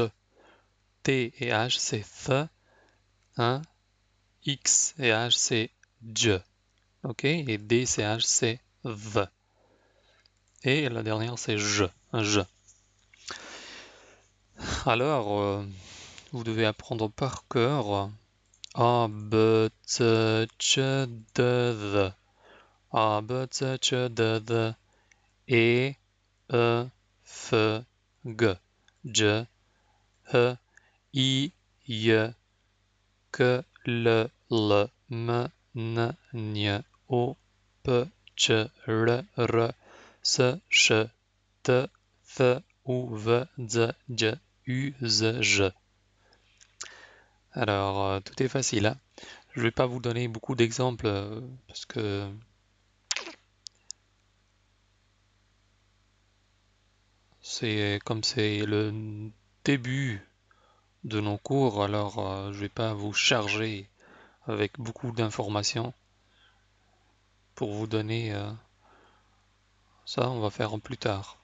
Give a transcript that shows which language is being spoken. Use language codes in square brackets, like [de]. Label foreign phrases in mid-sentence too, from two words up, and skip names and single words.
[fr] T et H, c'est th. Hein. X et H, c'est dj. Ok? Et D, c'est H, c'est v. Et la dernière, c'est j. J. Alors, vous devez apprendre par cœur A, B, C, C, D, D. A, B, C, C, D, D. E, F, G. J, H, I, J, K, L, L, M, N, N, O, P, Q, R, R, S, Š, T, F, U, V, Z, J, U, Z, J. Alors, tout est facile, hein. Je vais pas vous donner beaucoup d'exemples parce que c'est comme c'est le début de nos cours, alors je vais pas vous charger avec beaucoup d'informations pour vous donner ça, on va faire plus tard.